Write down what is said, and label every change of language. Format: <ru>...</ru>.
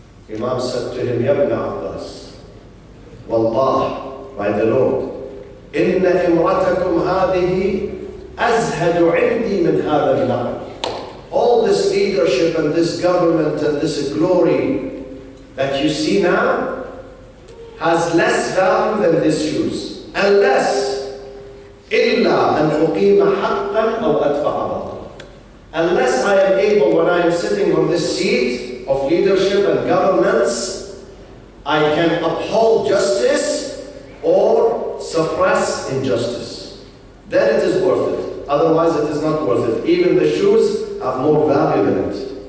<en>Imam said to him,</en> <ar>Ya Ibn Abbas, Wallah,</ar> <en>by the Lord,</en> <ar>Inna imratakum hadihi azhadu indi min hada al-na'am.</ar> <en>All this leadership and this government and this glory that you see now has less value than these shoes.</en> <ar>Unless إِلَّا أَنْ أُقِيمَ حَقًّا أَوْ أَدْفَعَ بَاطِلًا.</ar> <en>Unless I am able, when I am sitting on this seat of leadership and governance, I can uphold justice or suppress injustice. Then it is worth it. Otherwise it is not worth it. Even the shoes have more value than it.</en>